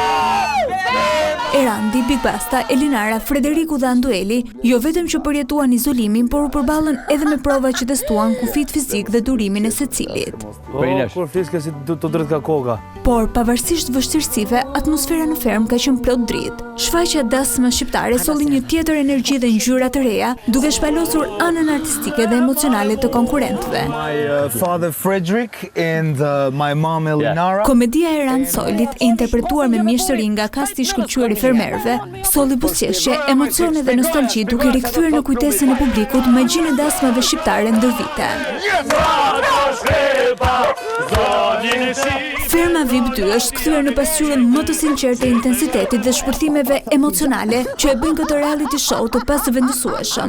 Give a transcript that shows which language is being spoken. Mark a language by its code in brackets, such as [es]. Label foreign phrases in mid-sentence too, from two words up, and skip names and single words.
[sq] Erandi, Big Basta, Elinara, Frederiku dhe Andoeli jo vetëm që përjetuan izolimin, por u përballën edhe me prova që testuan kufit fizik dhe durimin e secilit. Kur fiske si të drejt ka koka. Por pavarësisht vështirësive, atmosfera në fermë ka qenë plot dritë. Shfaqja dasme shqiptare solli një tjetër energji dhe ngjyra të reja, duke shpalosur anën artistike dhe emocionale të konkurrentëve. [en] My father Frederick and my mom Elinara. [sq] Komedia e Erand Soilit, e interpretuar me mjeshtëri nga kasti i shkëlqyer i fermerëve, solli buzëqeshje, emocione dhe nostalgji, duke rikthyer në kujtesën e publikut magjinë e dasmave shqiptare ndër vite. Ferma VIP 2 është kthyer në pasqyrën më të sinqertë e intensitetit dhe shpërthimeve emocionale që e bëjnë këtë [en] reality show [sq] të pasvendësueshëm.